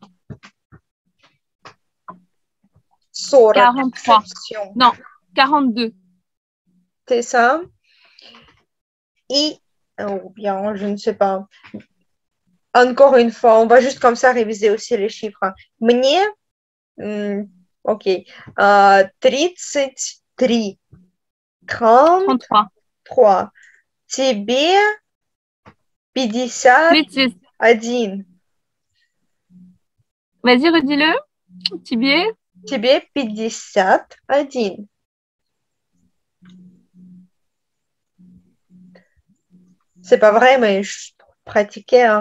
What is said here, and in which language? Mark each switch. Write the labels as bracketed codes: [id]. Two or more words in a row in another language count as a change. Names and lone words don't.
[fr] 40, 43. exception. Non, 42. C'est ça. Et, ou bien, je ne sais pas. Encore une fois, on va juste comme ça réviser aussi les chiffres. [ru] Мне, ok, 33. 33. 33. Тебе 36. 51. [fr] Vas-y, redis-le. Tibier. [ru] Тебе 51. [fr] C'est pas vrai, mais je pratiquais, hein.